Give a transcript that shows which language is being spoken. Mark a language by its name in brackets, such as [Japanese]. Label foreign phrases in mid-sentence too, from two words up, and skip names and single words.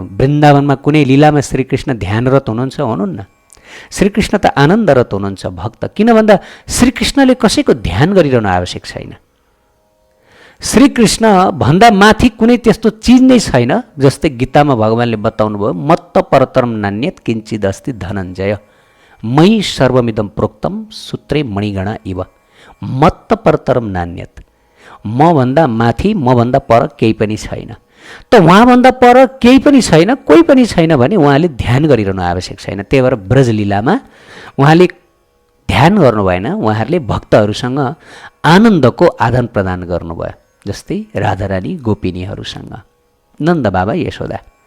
[Nepali] वृन्दावनमा कुनै लीलामा श्रीकृष्ण ध्यानरत हुनुहुन्छ? हुनुहुन्न। श्रीकृष्ण त आनन्दरत हुनुहुन्छ, भक्त। किन भन्दा श्रीकृष्णले कसैको ध्यान गरिरहनु आवश्यक छैन। श्रीकृष्ण भन्दा माथि कुनै त्यस्तो चिज नै छैन, जस्तै गीतामा भगवानले बताउनु भयो, [Sanskrit] मत्त परतरम नान्यत किञ्चिदस्ति धनञ्जय मयि सर्वमिदं प्रोक्तम सूत्रे मणिगणा इव। मत्त परतरम नान्यत, [Nepali] मभन्दा माथि मभन्दा पर केही पनि छैन। त उहाँभन्दा पर केही पनि छैन, कोही पनि छैन भने उहाँले ध्यान गरिरहनु आवश्यक छैन। त्यही भएर ब्रजलीलामा उहाँले ध्यान गर्नु भएन, उहाँहरूले भक्तहरूसँग आनन्दको आदान प्रदान गर्नुभयो, जस्तै राधारानी गोपिनीहरूसँग, नन्द बाबा यशोदा।